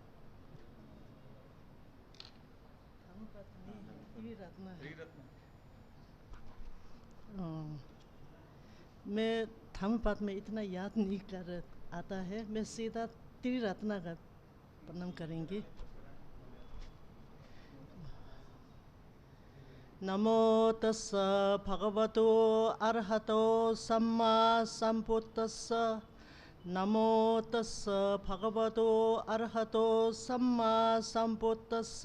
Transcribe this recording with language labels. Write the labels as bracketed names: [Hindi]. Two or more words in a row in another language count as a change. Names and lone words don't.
[Hindi] मैं धम्मपद में इतना याद नहीं कर आता है, मैं सीधा त्रिरत्न का प्रणाम करेंगे। [Pali] नमो तस्स भगवतो अरहतो सम्मा संबुद्दस्स। नमो तस्स भगवतो अरहतो सम्मा संबुद्दस्स।